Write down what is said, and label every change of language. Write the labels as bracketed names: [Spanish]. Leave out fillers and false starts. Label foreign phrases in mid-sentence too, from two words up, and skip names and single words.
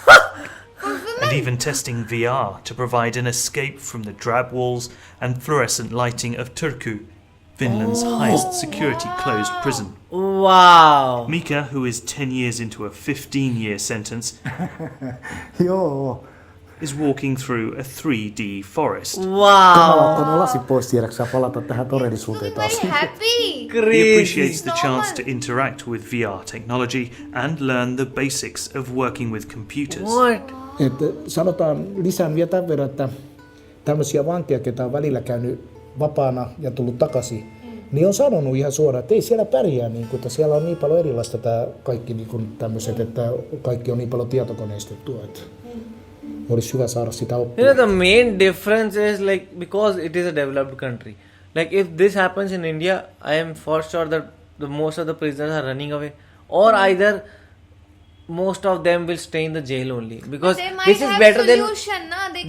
[English] And even testing VR to provide an escape from the drab walls and fluorescent lighting of Turku, Finland's highest security closed prison. Wow. Mika, who is 10 years into a 15-year sentence, [Finnish] Joo. [English] is walking through a 3D forest. Wow. [Finnish] Ottanut lasi pois tiedäksä palata tähän todellisuuteen [English] Looking [Finnish] taas. [English] very happy. He Crazy. appreciates the chance to interact with VR technology and learn the basics of working with computers. What? [Finnish] Että sanotaan, lisään vielä tämän verran, että tämmöisiä vankeja, ketä on välillä käynyt vapaana ja tullut takaisin, niin on sanonut ihan suoraan, että ei siellä pärjää, niin kuin, että siellä on niin paljon erilaista tämä kaikki niin kuin tämmöiset, että kaikki on niin paljon tietokoneistettua, että olisi hyvä saada sitä [English] You [Finnish] oppia. [English] know, the main difference is like, because it is a developed country. Like if this happens in India, I am for sure that the most of the prisoners are running away, or either most of them will stay in the jail only, because They might this is have better solution, na? They